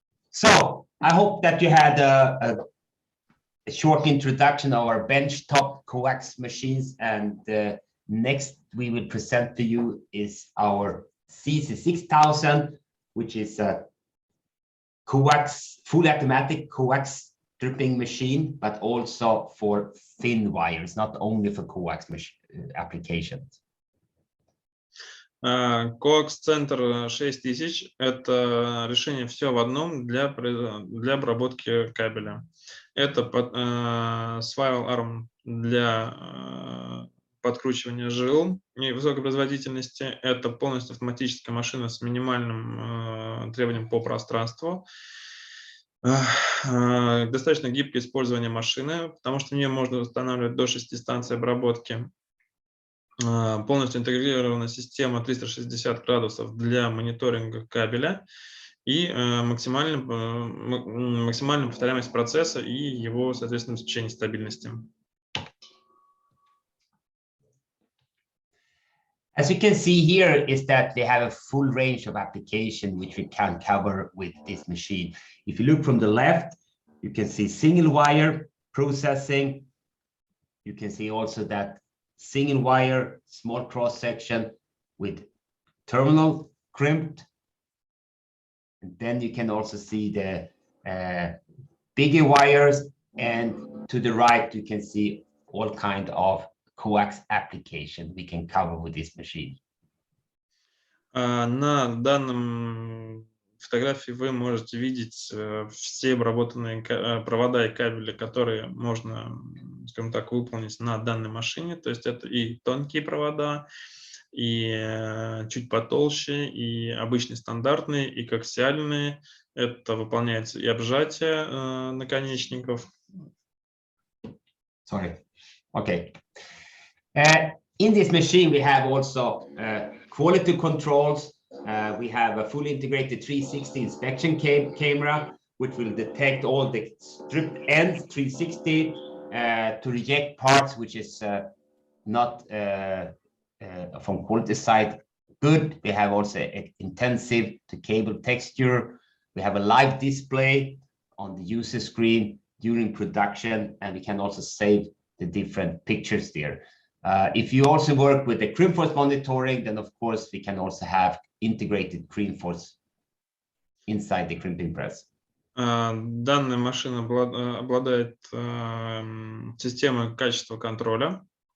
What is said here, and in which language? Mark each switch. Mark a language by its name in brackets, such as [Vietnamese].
[English] So I hope that you had a short introduction of our benchtop coax machines, and next we will present to you is our CC6000, which is a coax, full automatic coax stripping machine, but also for thin wires, not only for coax applications. [Russian] CoaxCenter 6000 – это решение все в одном для обработки кабеля. Это свайл арм для подкручивания жил и высокой производительности. Это полностью автоматическая машина с минимальным требованием по пространству. Достаточно гибкое использование машины, потому что в нее можно устанавливать до 6 станций обработки. Полностью интегрирована система 360 градусов для мониторинга кабеля и максимальная повторяемость процесса и его, соответственно, обеспечение стабильности. [English] As you can see here is that they have a full range of application which we can cover with this machine. If you look from the left, you can see single wire processing. You can see also that single wire, small cross section with terminal crimped. And then you can also see the bigger wires, and to the right you can see all kind of coax application we can cover with this machine. [Russian] На данном фотографии вы можете видеть все обработанные провода и кабели, которые можно, скажем так, выполнить на данной машине. То есть это и тонкие провода, и чуть потолще, и обычные стандартные, и коаксиальные. Это выполняется и обжатие наконечников. [English] Sorry. Okay. In this machine we have also quality controls. We have a fully integrated 360 inspection camera, which will detect all the stripped ends 360 to reject parts which is not from quality side good. We have also intensive to cable texture. We have a live display on the user screen during production, and we can also save the different pictures there. If you also work with the crimp force monitoring, then of course we can also have integrated crimp force inside the crimping press. [Russian] Данная машина обладает системой качества контроля.